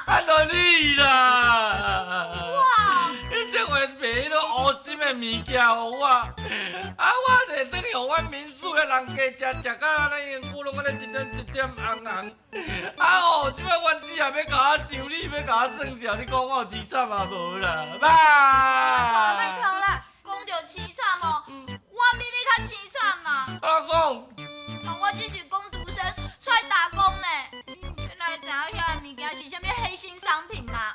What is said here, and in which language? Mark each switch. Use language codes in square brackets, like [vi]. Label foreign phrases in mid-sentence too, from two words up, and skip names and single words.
[nan] 就你啦！哇！你这回卖迄个乌心的物件互我，我就等于互阮民宿的人家食到安尼，骨拢安尼一点红。即摆阮姊也要甲我修理，要甲我算数，你讲我有凄惨嘛无啦？别哭啦，讲到凄惨哦，我比你较凄惨嘛。讲，我只是工读生出来打工呢，原来知影遐个物件是啥物黑心商品啦。